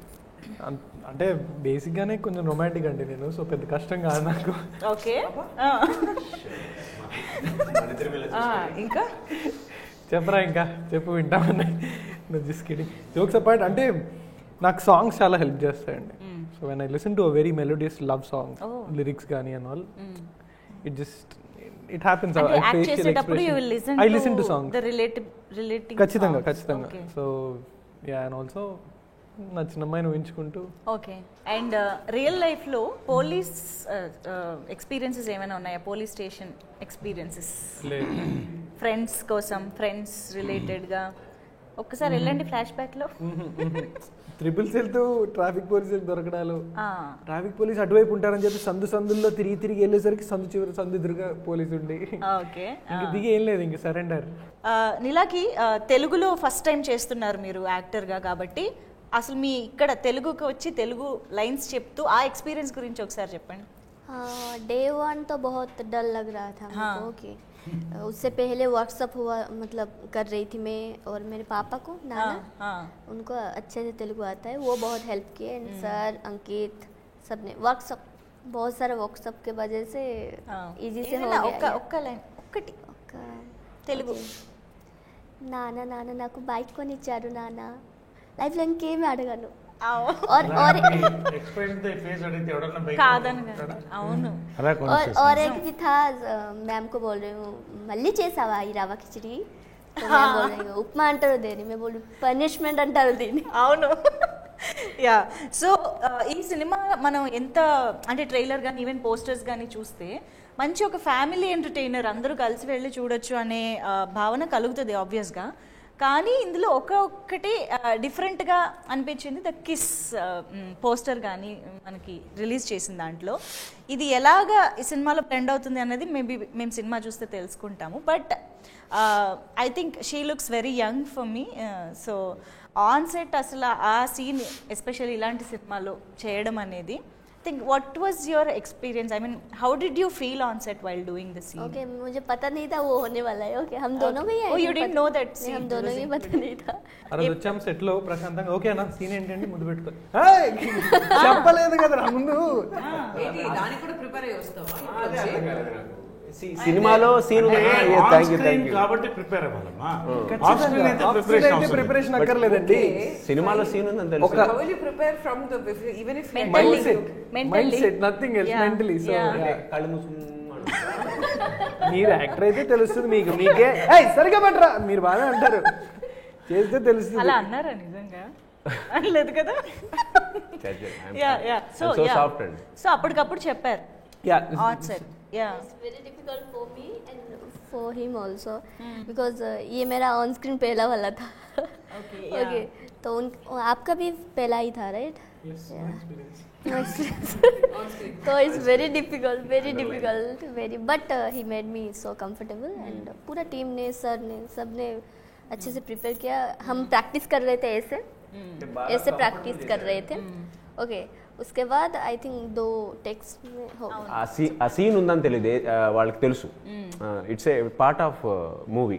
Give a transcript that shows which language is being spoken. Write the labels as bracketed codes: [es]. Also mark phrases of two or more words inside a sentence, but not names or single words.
[te] అంటే బేసిక్గానే కొంచెం రొమాంటిక్ అండి నేను, సో పెద్ద కష్టం కాదు నాకు. ఓకే. ఇంకా చెప్పరా? ఇంకా చెప్పు, వింటామని. [en] just kidding, jokes apart. [te] అంటే నాకు సాంగ్స్ చాలా హెల్ప్ చేస్తాయండి. [en] so when I listen to a very melodious love song, lyrics కానీ and all, it happens. I listen to songs. The relating [te] ఖచ్చితంగా. [en] so ya, and also [te] నచ్చిన అమ్మాయిని ఊహించుకుంటూ. ఓకే. అండ్ రియల్ లైఫ్లో [en] police experiences [te] ఏమైనా ఉన్నాయా? [en] police station experiences [te] ఫ్రెండ్స్ కోసం, ఫ్రెండ్స్ రిలేటెడ్గా ఒక్కసారి వెళ్ళండి ఫ్లాష్ బ్యాక్లో. ట్రిపుల్స్ వెళ్తూ ట్రాఫిక్ పోలీసు దొరకడాలు, ట్రాఫిక్ పోలీస్ అటువైపు ఉంటారని చెప్పి సందులో తిరిగి వెళ్ళేసరికి సందు ఎదురుగా పోలీసు ఉండి ఇంక దిగి ఏం లేదు, ఇంక సరెండర్. నీలాకి తెలుగులో [en] first time [te] చేస్తున్నారు మీరు యాక్టర్గా కాబట్టి, అసలు మీ ఇక్కడ తెలుగుకి వచ్చి తెలుగు లైన్స్ చెప్తూ ఆ ఎక్స్పీరియన్స్ గురించి ఒకసారి చెప్పండి. [hi] डे 1 तो बहुत डर लग रहा था मुझको कि उससे पहले व्हाट्सअप हुआ, मतलब कर रही थी मैं और मेरे पापा को, नाना, उनको अच्छे से तेलुगु आता है, वो बहुत हेल्प किए. एंड सर, अंकित, सब ने व्हाट्सअप, बहुत सारे व्हाट्सअप के वजह से इजी से हो गया. [te] ఒక్క లైన్ ఒక్కటి తెలుగు. నాన్న నాన్న నాకు బైక్ కొనిచ్చారు నాన్న, లైఫ్లో ఇంకేమి అడగను. [hi] और एक भी था, मैम को बोल रही हूँ [te] మళ్ళీ చేసావా ఈ రవ్వ కిచడి, [hi] बोल रही हूँ [te] ఉప్మా అంటారు దేని, మేము బోల్ పనిష్మెంట్ అంటారు దీన్ని. అవును. యా. సో ఈ సినిమా మనం ఎంత అంటే ట్రైలర్ కానీ ఈవెన్ పోస్టర్స్ కానీ చూస్తే మంచి ఒక [en] family entertainer, [te] అందరూ కలిసి వెళ్ళి చూడొచ్చు అనే భావన కలుగుతుంది ఆబ్వియస్గా. కానీ ఇందులో ఒక్కొక్కటి డిఫరెంట్గా అనిపించింది. [en] the kiss poster [te] కానీ మనకి రిలీజ్ చేసిన దాంట్లో ఇది ఎలాగా ఈ సినిమాలో బ్లెండ్ అవుతుంది అన్నది మేబీ మేము సినిమా చూస్తే తెలుసుకుంటాము. [en] but I think she looks very young for me. [te] సో [en] on set [te] అసలు ఆ సీన్ ఎస్పెషల్లీ ఇలాంటి సినిమాలో చేయడం అనేది, [en] think what was your experience? I mean, how did you feel on set while doing the scene? [hi] Okay, मुझे पता नहीं था वो होने वाला है. Okay, हम दोनों भी [en] oh, you didn't know that scene? [hi] हम दोनों भी पता नहीं था. [te] అరే వచ్చాం సెట్ లో ప్రశాంతంగా, ఓకే అన్న సీన్ ఏంటంటే ముందు పెట్టుకో, చెప్పలేదు కదా ముందు. దానికి కూడా ప్రిపేర్ అయ్యి వస్తావా? సినిమాలో సీన్ కాబట్టి ప్రిపేర్ అవ్వాలమ్మా. ప్రిపరేషన్ అక్కర్లేదండి. సినిమాలో సీన్ ఉందని తెలుసు. [en] mind set, nothing else, mentally. so [te] కళ్ళు మూసుకుని మీరు యాక్టర్ అయితే తెలుస్తుంది మీకు, మీకే సరిగా పట్టరా మీరు బాగా అంటారు, చేస్తే తెలుస్తుంది. అలా అన్నారా నిజంగా? లేదు కదా. సో అప్పటికప్పుడు చెప్పారు [en] on set. Yeah, it's very difficult for me and for him also because [hi] ये मेरा ऑन स्क्रीन पहला वाला था. Okay, तो आपका भी पहला ही था, राइट? [en] No experience. So it's very difficult, very. But he made me so comfortable and [hi] पूरा टीम ने, सर ने, सब ने अच्छे से प्रिपेयर किया. हम प्रैक्टिस कर रहे थे ऐसे प्रैक्टिस कर रहे थे. ओके, उसके बाद [en] I think [hi] 2 टेक्स्ट में हो. [te] ఆ సీన్ ఉందని తెలియదు వాళ్ళకి తెలుసు. [en] it's a part of movie.